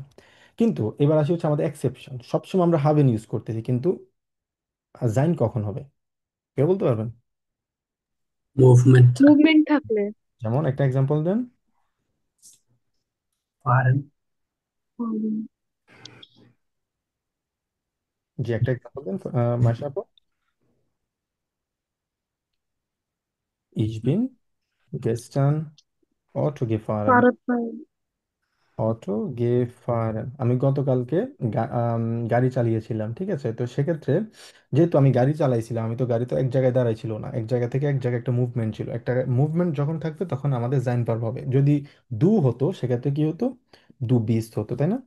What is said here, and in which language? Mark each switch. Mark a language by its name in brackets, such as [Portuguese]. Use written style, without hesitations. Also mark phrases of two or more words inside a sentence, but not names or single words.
[Bangla] কিন্তু এবার আসি হচ্ছে আমাদের এক্সেপশন। সবসময় আমরা হাভেন ইউজ করতেছি, কিন্তু জাইন কখন হবে কেউ বলতে পারবেন? মুভমেন্ট মুভমেন্ট থাকলে। যেমন একটা এক্সাম্পল দেন। পারেন। উম, যে একটা এক্সাম্পল দেন, মাইশা আপু। [German] Ich bin gestern Auto gefahren। [Bangla] পারত পারে। [German] Auto gefahren, [Bangla] আমি গতকালকে গাড়ি চালিয়েছিলাম, ঠিক আছে? তো সেক্ষেত্রে যেহেতু আমি গাড়ি চালাইছিলাম, আমি তো গাড়ি তো এক জায়গায় দাঁড়াই ছিল না, এক জায়গা থেকে এক জায়গায় একটা মুভমেন্ট ছিল। একটা মুভমেন্ট যখন থাকবে তখন আমাদের জাইন ভার্ব হবে। যদি দু হতো সেক্ষেত্রে কি হতো? [German] du bist [Bangla] হতো, তাই না?